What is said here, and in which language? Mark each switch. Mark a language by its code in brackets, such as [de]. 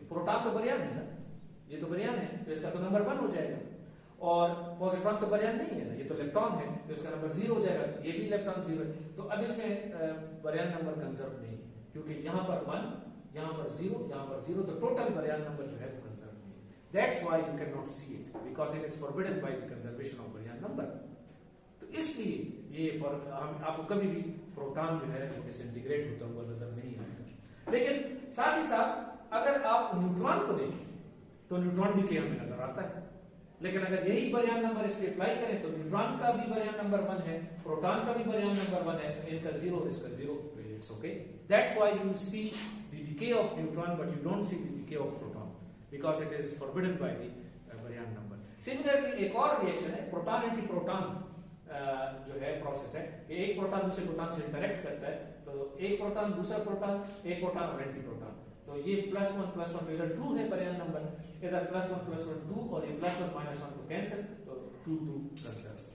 [ur] Proton تو بریان ہے نا, یہ تو بریان ہے تو اس کا تو نمبر 1 ہو جائے گا, اور پوزیٹران تو بریان نہیں ہے نا, یہ تو الیکٹران ہے تو اس کا نمبر 0 ہو جائے گا, یہ بھی الیکٹران 0 ہے. تو اب اس میں بریان نمبر کنزرو نہیں ہے کیونکہ یہاں پر 1, یہاں پر 0, یہاں پر 0, تو ٹوٹل بریان نمبر جو ہے وہ کنزرو نہیں ہے. [en] That's why you cannot see it because it is forbidden by the conservation of baryon number. [ur] تو اس لیے یہ آپ کو کبھی بھی پروٹان جو ہے ڈس انٹیگریٹ ہوتا ہوا نظر نہیں آتا. لیکن ساتھ ہی ساتھ اگر آپ نیوٹران کو دیکھیں تو نیوٹران بھی کہ ہمیں نظر آتا ہے, لیکن اگر یہی بریان نمبر اس پہ اپلائی کریں تو نیوٹران کا بھی بریان نمبر 1 ہے, پروٹان کا بھی بریان نمبر 1 ہے, ان کا 0 اور اس کا 0, it's okay. [en] That's why you see the decay of neutron but you don't see the decay of proton because it is forbidden by the baryon number. [ur] Similarly ایک اور ریئیکشن ہے پروٹان اینٹی پروٹان جو ہے process ہے کہ ایک proton دوسرے proton سے انٹریکٹ کرتا ہے, تو ایک پروٹان دوسرا پروٹان, ایک پروٹان اور اینٹی پروٹان, تو یہ +1 ادھر 2 ہے بریان نمبر, ادھر +1 2 اور یہ +1 -1 تو کینسل, تو 2 2 رہتا ہے.